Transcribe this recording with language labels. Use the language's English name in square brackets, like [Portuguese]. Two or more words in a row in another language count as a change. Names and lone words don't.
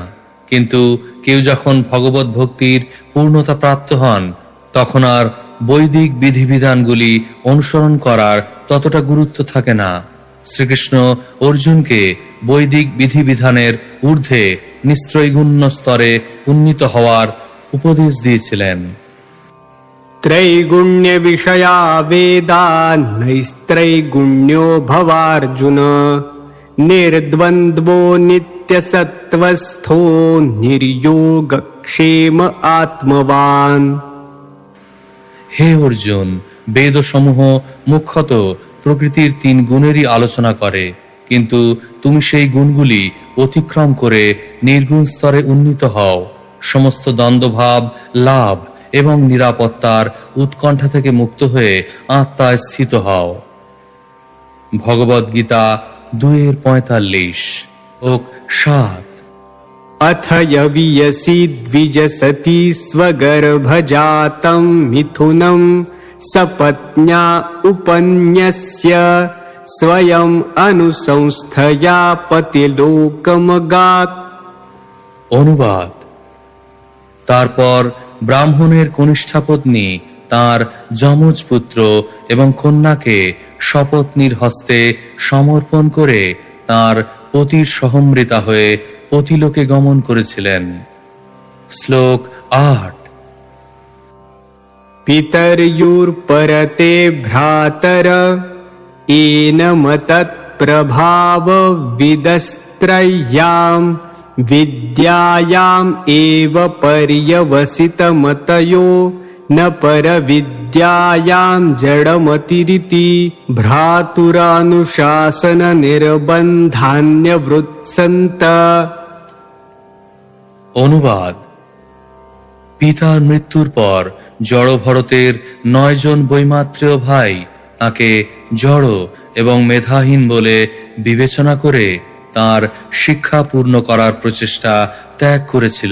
[Bangla] কিন্তু কেউ যখন ভগবত ভক্তির পূর্ণতা প্রাপ্ত হন তখন আর বৈদিক বিধিবিধানগুলি অনুসরণ করার ততটা গুরুত্ব থাকে না। শ্রীকৃষ্ণ অর্জুনকে বৈদিক বিধিবিধানের ঊর্ধ্বে নিস্ত্রৈগুণ্য স্তরে উন্নীত হওয়ার উপদেশ দিয়েছিলেন। [Sanskrit] त्रैगुण्य विषया वेदा नैस्त्रैगुण्यो भवार्जुन निर्द्वन्द्वो नित्यसत्त्वस्थो निर्योगक्षेम आत्मवान्। [Bangla] হে অর্জুন, বেদসমূহ মুখ্যত প্রকৃতির 3 গুণেরই আলোচনা করে, কিন্তু তুমি সেই গুণগুলি অতিক্রম করে নির্গুণ স্তরে উন্নীত হও। সমস্ত দ্বন্দ্বভাব লাভ এবং নিরাপত্তার উৎকণ্ঠা থেকে মুক্ত হয়ে আত্মায় স্থিত হও। ভগবদ গীতা 2:45 ও 7। [Sanskrit] अथ यवियसि द्विजसति स्वगर्भजातं मिथुनं सपत्न्या उपन्यस्य स्वयं अनुसंस्थया पतिलोकमगात्। [Bangla] অনুবাদ: তারপর ব্রাহ্মণের কনিষ্ঠা পত্নী তার যমজ পুত্র এবং কন্যাকে সপত্নীর হস্তে সমর্পণ করে তার পতির সহমৃতা হয়ে পতিলোকে গমন করেছিলেন। শ্লোক 8। [Sanskrit] पितर्युर्परते भ्रातर एनमतत्प्रभाव विदस्त्रय्यां विद्यायाम् एव पर्यवसितमतयो न परविद्यायां जडमतिरिति भ्रातुरानुशासन निर्बन्धान्यवृत्सन्त। [Bangla] অনুবাদ: পিতার মৃত্যুর পর জড় ভরতের 9 জন বৈমাত্রেয় ভাই তাকে জড় এবং মেধাহীন বলে বিবেচনা করে তার শিক্ষা পূর্ণ করার প্রচেষ্টা ত্যাগ করেছিল।